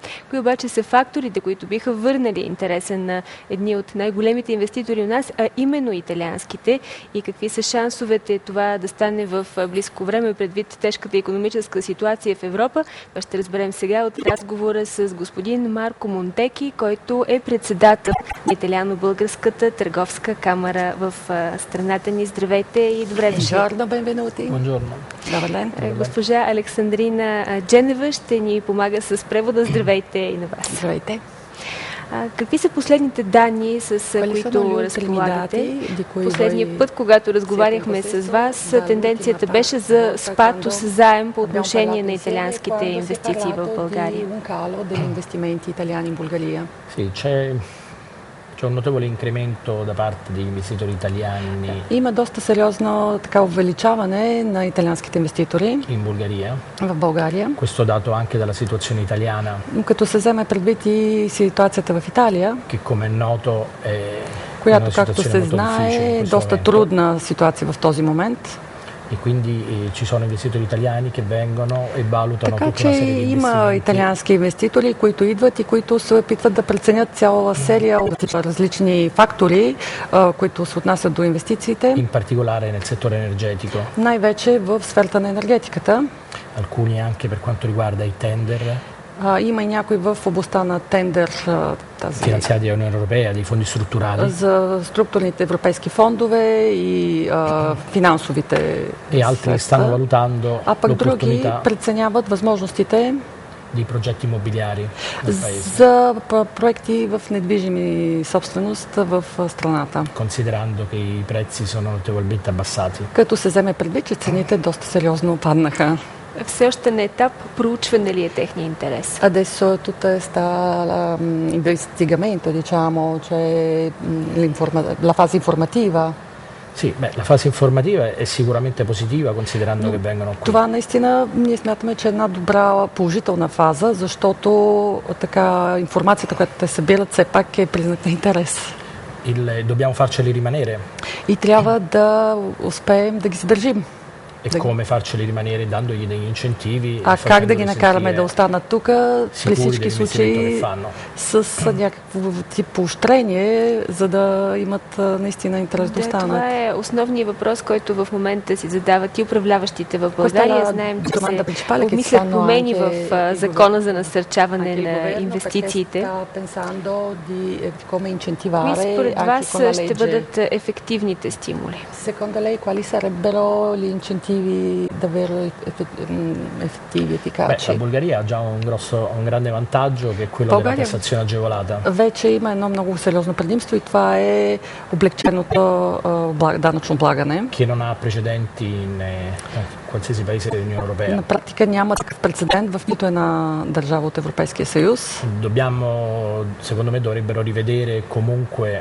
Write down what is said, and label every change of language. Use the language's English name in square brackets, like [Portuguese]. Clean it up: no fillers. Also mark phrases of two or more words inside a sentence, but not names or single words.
[Bulgarian] Кои обаче са факторите, които биха върнали интереса на едни от най-големите инвеститори у нас, а именно италианските, и какви са шансовете това да стане в близко време предвид тежката икономическа ситуация в Европа. Това ще разберем сега от разговора с господин Марко Монтеки, който е председател на Италиано-българската търговска камара в страната ни. Здравейте и добре дошли. [Italian] Buongiorno, benvenuti. Buongiorno. [Bulgarian] Добър ден. Госпожа Александрина Дженева ще ни помага с превода. Здравейте и на вас. Здравейте. Какви са последните данни, с които разполагате? Последния път, когато разговаряхме с вас, тенденцията беше за спад, осезаем по отношение на италианските инвестиции в България. [Italian] C'è un notevole incremento da parte degli investitori italiani [Bulgarian] Има доста сериозно увеличаване на италианските инвеститори [Italian] in Bulgaria. [Bulgarian] в България. [Italian] Questo dato anche dalla situazione italiana, [Bulgarian] Като се вземе предвид и ситуацията в Италия, [Italian] che come è noto è [Bulgarian] която, [Italian] una [Bulgarian] както [Italian] situazione [Bulgarian] се [Italian] molto [Bulgarian] знае, [Italian] difficile in [Bulgarian] е [Italian] questo [Bulgarian] доста [Italian] momento. [Bulgarian] трудна ситуация в този момент. [Italian] E quindi ci sono investitori italiani che vengono e valutano [Bulgarian] Така [Italian] tutta [Bulgarian] че [Italian] una serie di [Bulgarian] има [Italian] investimenti [Bulgarian] италиански инвеститори, които идват и които се опитват да преценят цяла серия от различни фактори, които се отнасят до инвестициите, [Italian] in particolare nel settore energetico, [Bulgarian] най-вече в сферата на енергетиката. [Italian] alcuni anche per quanto riguarda i tender [Bulgarian] Има и някои в областта на тендер [Italian] finanziati dall'Unione Europea, dei fondi strutturali, [Bulgarian] за структурните европейски фондове и финансовите [Italian] e altri stanno [Bulgarian] средства. [Italian] valutando [Bulgarian] А пък други [Italian] l'opportunità [Bulgarian] преценяват възможностите [Italian] di progetti immobiliari nel paese, [Bulgarian] за проекти в недвижими собственост в страната. [Italian] considerando che i prezzi sono notevolmente abbassati. [Bulgarian] Като се вземе предвид, че цените доста сериозно паднаха. Все още на етап проучване ли е техния интерес? [Italian] Adesso tutta sta investigamento, diciamo, cioè la fase informativa. Sì, la fase informativa è sicuramente positiva considerando che vengono qui. [Bulgarian] Това наистина ние смятаме, че е една добра положителна фаза, защото така информацията, която те събират, все пак е признак на интерес. [Italian] Dobbiamo farceli rimanere. [Bulgarian] И трябва да успеем да ги задържим. [Italian] E come farcели rimanere dandogli degli incentivi, [Bulgarian] А как да ги [Italian] facendoli [Bulgarian] накараме [Italian] sentire [Bulgarian] да останат тук при [Italian] sicuri [Bulgarian] всички [Italian] dell'investimento che [Bulgarian] случаи [Italian] fanno? [Bulgarian] с някакво тип поощрение, за да имат наистина интерес да останат. Това е основният въпрос, който в момента си задават и управляващите в България. Знаем, че се обмислят промени в закона за насърчаване на инвестициите. Кои според вас ще бъдат ефективните стимули? [Italian] Secondo lei quali sarebbero gli incentivi davvero effettivi, efficaci? La Bulgaria ha già un grande vantaggio che è quello della tassazione agevolata. [Bulgarian] Вече има едно много сериозно предимство и това е облегченото данъчно облагане. [Italian] Che non ha precedenti in qualsiasi paese dell'Unione Europea. [Bulgarian] На практика няма такъв прецедент в нито една държава от Европейския съюз. [Italian] Secondo me dovrebbero rivedere comunque